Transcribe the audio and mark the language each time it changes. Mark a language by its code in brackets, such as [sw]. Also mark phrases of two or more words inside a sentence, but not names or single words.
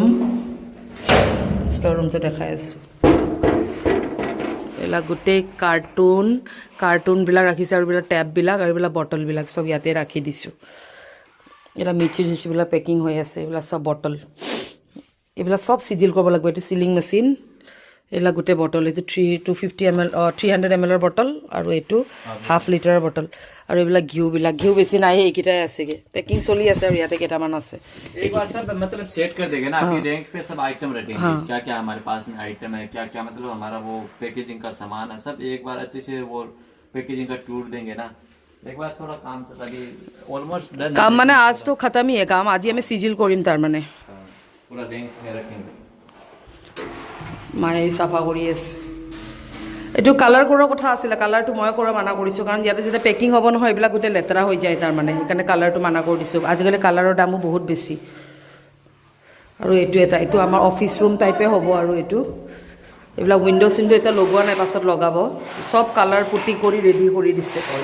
[as] ৰুমটো দেখাই আছোঁ এইবিলাক গোটেই কাৰ্টুনবিলাক ৰাখিছে আৰু এইবিলাক টেপবিলাক আৰু এইবিলাক বটলবিলাক চব ইয়াতে ৰাখি দিছোঁ এইবিলাক মিচি চিচিবিলাক পেকিং হৈ আছে এইবিলাক চব বটল এইবিলাক চব চিজিল কৰিব লাগিব এইটো [en] sealing machine [as] এইবিলাক গোটেই বটল এইটো 250 ml 300 ml বটল আৰু এইটো হাফ লিটাৰৰ বটল আৰু এইবিলাক ঘিউ বেছি নাই এইকেইটাই আছেগে পেকিং চলি আছে আৰু ইয়াতে কেইটামান আছে [hi] एक बार सब मतलब सेट कर देंगे ना अभी रैंक पे सब आइटम रखेंगे क्या क्या हमारे पास में आइटम है क्या क्या मतलब हमारा वो पैकेजिंग का सामान है सब एक बार अच्छे से वो पैकेजिंग का टूर देंगे ना एक बार थोड़ा काम से अभी [en] almost done [as] কাম মানে [hi] आज तो खतम ही [as] কাম আজি আমি সিজিল কৰিম তাৰ মানে [hi] पूरा रैंक में रखेंगे [as] মায়ে চাফা কৰি আছে এইটো কালাৰ কৰাৰ কথা আছিলে কালাৰটো মই কৰা মানা কৰিছোঁ কাৰণ ইয়াতে যেতিয়া পেকিং হ'ব নহয় এইবিলাক গোটেই লেতেৰা হৈ যায় তাৰ মানে সেইকাৰণে কালাৰটো মানা কৰি দিছোঁ আজিকালি কালাৰৰ দামো বহুত বেছি আৰু এইটো আমাৰ [en] office room [as] টাইপে হ'ব আৰু এইবিলাক উইণ্ডো চিণ্ডো এতিয়া লগোৱা নাই পাছত লগাব চব [en] colour putty [as] কৰি ৰেডি কৰি দিছে